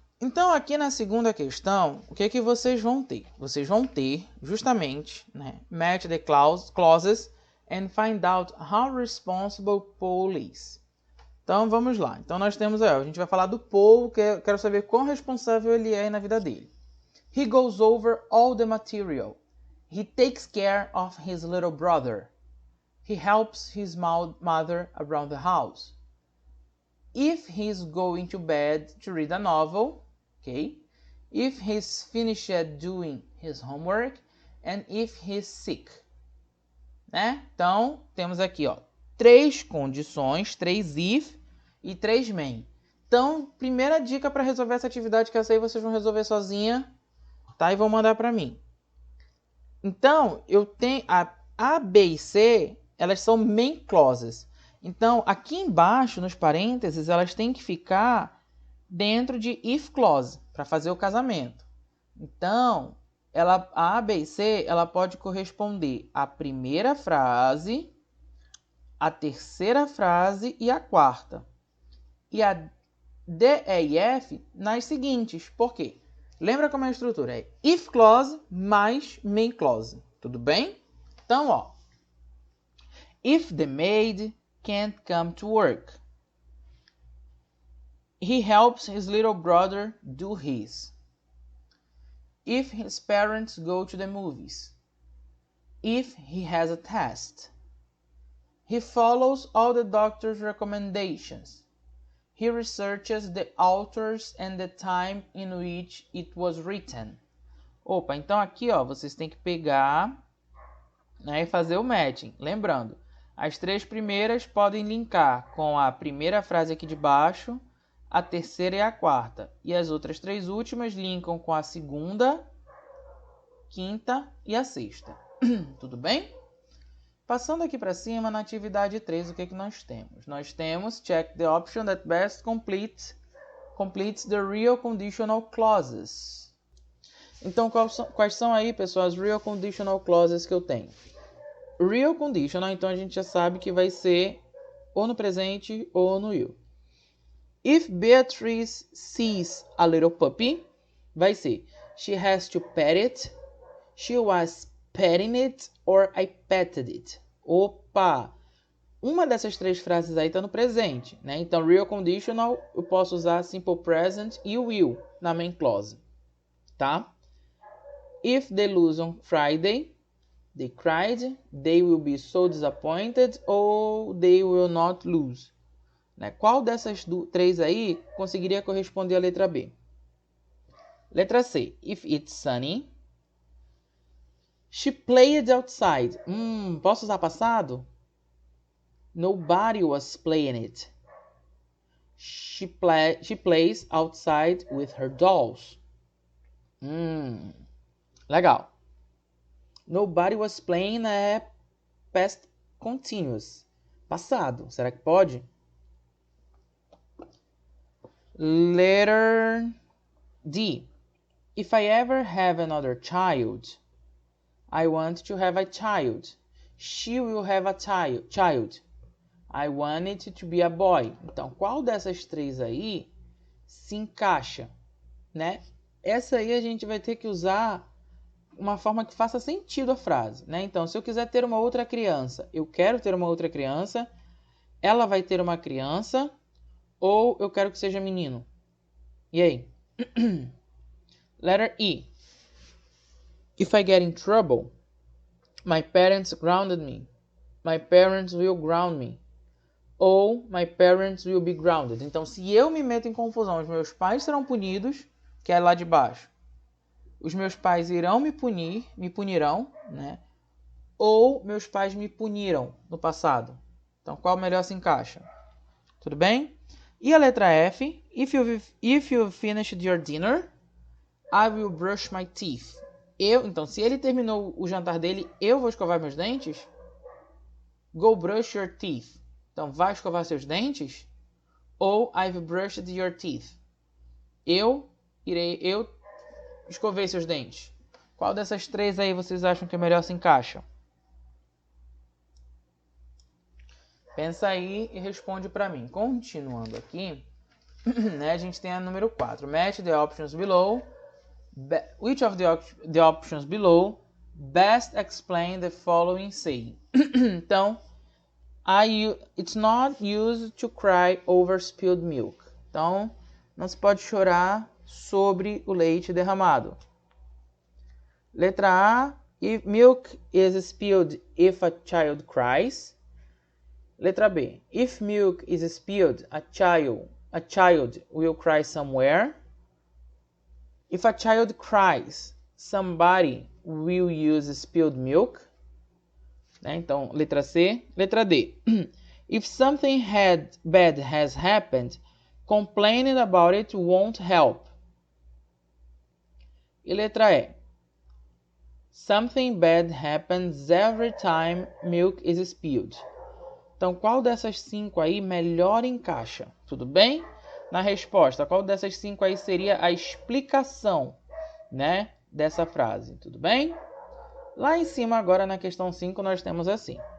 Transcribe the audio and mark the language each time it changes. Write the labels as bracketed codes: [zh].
[pt] Então, aqui na segunda questão, o que é que vocês vão ter? Vocês vão ter, justamente, né, [en] match the clauses and find out how responsible Paul is. [pt] Então, vamos lá. Então, nós temos aí, a gente vai falar do Paul, que eu quero saber quão responsável ele é na vida dele. [en] He goes over all the material. He takes care of his little brother. He helps his mother around the house. If he's going to bed to read a novel, okay? If he's finished doing his homework, and if he's sick. [pt] Né? Então, temos aqui, ó, 3 condições, 3 if e 3 main. Então, primeira dica para resolver essa atividade, que essa aí vocês vão resolver sozinha, tá? E vão mandar para mim. Então, eu tenho a B e C, elas são main clauses. Então, aqui embaixo, nos parênteses, elas têm que ficar dentro de if clause, para fazer o casamento. Então, a B e C, ela pode corresponder à primeira frase, à terceira frase e à quarta. E a D, E e F nas seguintes. Por quê? Lembra como é a estrutura? É if clause mais main clause. Tudo bem? Então, ó. [en] If the maid can't come to work, he helps his little brother do his. If his parents go to the movies. If he has a test. He follows all the doctor's recommendations. He researches the authors and the time in which it was written. [pt] Opa, então aqui, ó, vocês têm que pegar, né, e fazer o matching. Lembrando, as 3 primeiras podem linkar com a primeira frase aqui de baixo, a terceira e a quarta. E as outras 3 últimas linkam com a segunda, quinta e a sexta. Tudo bem? Passando aqui para cima, na atividade 3, o que nós temos? Nós temos [en] check the option that best completes the real conditional clauses. [pt] Então, quais são aí, pessoal, as real conditional clauses que eu tenho? Real conditional, então a gente já sabe que vai ser ou no presente ou no will. [en] If Beatrice sees a little puppy, [pt] vai ser [en] she has to pet it, she was petting it, or I petted it. [pt] Opa! Uma dessas 3 frases aí está no presente, né? Então, real conditional, eu posso usar simple present e will na main clause, tá? [en] If they lose on Friday, they cried, they will be so disappointed, or they will not lose. [pt] Né? Qual dessas três aí conseguiria corresponder à letra B? Letra C. [en] If it's sunny. She played outside. [pt] Posso usar passado? [en] Nobody was playing it. She plays outside with her dolls. [pt] Legal. [en] Nobody was playing [pt] é past continuous. Passado. Será que pode? [en] Letter D. If I ever have another child, I want to have a child. She will have a child. I want it to be a boy. [pt] Então, qual dessas três aí se encaixa, né? Essa aí a gente vai ter que usar uma forma que faça sentido a frase, né? Então, se eu quiser ter uma outra criança, eu quero ter uma outra criança, ela vai ter uma criança, ou eu quero que seja menino? E aí? [en] Letter E. If I get in trouble, my parents grounded me. My parents will ground me. [pt] Ou [en] my parents will be grounded. [pt] Então, se eu me meto em confusão, os meus pais serão punidos, que é lá de baixo. Os meus pais irão me punirão, né? Ou meus pais me puniram no passado. Então, qual melhor se encaixa? Tudo bem? E a letra F. [en] If you finished your dinner, I will brush my teeth. [pt] Então, se ele terminou o jantar dele, eu vou escovar meus dentes? [en] Go brush your teeth. [pt] Então, vai escovar seus dentes? Ou [en] I've brushed your teeth. [pt] Eu escovei seus dentes. Qual dessas três aí vocês acham que melhor se encaixa? Pensa aí e responde para mim. Continuando aqui, né, a gente tem a número 4. [en] Match the options below. Which of the options below best explain the following saying? [pt] Então, [en] it's not used to cry over spilled milk. [pt] Então, não se pode chorar sobre o leite derramado. Letra A. [en] If milk is spilled if a child cries. [pt] Letra B. [en] If milk is spilled, a child will cry somewhere. If a child cries, somebody will use spilled milk. [pt] Né? Então, letra C. Letra D. [en] If something bad has happened, complaining about it won't help. [pt] E letra E. [en] Something bad happens every time milk is spilled. [pt] Então, qual dessas 5 aí melhor encaixa? Tudo bem? Na resposta, qual dessas 5 aí seria a explicação, né, dessa frase? Tudo bem? Lá em cima, agora na questão 5, nós temos assim.